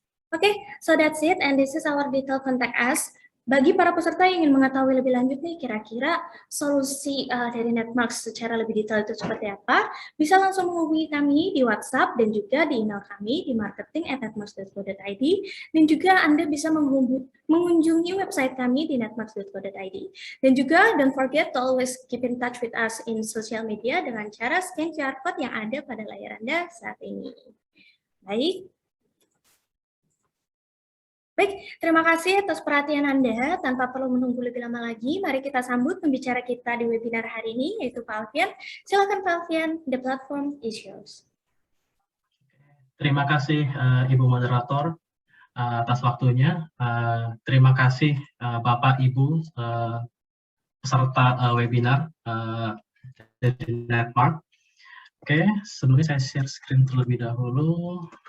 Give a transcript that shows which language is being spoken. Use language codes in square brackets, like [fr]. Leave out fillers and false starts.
[en] Okay, so that's it, and this is our detailed contact us. [id] Bagi para peserta yang ingin mengetahui lebih lanjut nih, kira-kira solusi dari Netmarks secara lebih detail itu seperti apa, bisa langsung menghubungi kami di WhatsApp dan juga di email kami di marketing@netmarks.co.id, dan juga Anda bisa mengunjungi website kami di netmarks.co.id. Dan juga [en] don't forget to always keep in touch with us in social media [id] dengan cara [en] scan QR code [id] yang ada pada layar Anda saat ini. Baik. Baik, terima kasih atas perhatian Anda. Tanpa perlu menunggu lebih lama lagi, mari kita sambut pembicara kita di webinar hari ini, yaitu Pak Alfian. Silakan Pak Alfian, [en] the platform is yours. [id] Terima kasih Ibu Moderator atas waktunya. Terima kasih Bapak Ibu peserta webinar dari Netmarks. Oke, sebelumnya saya share screen terlebih dahulu.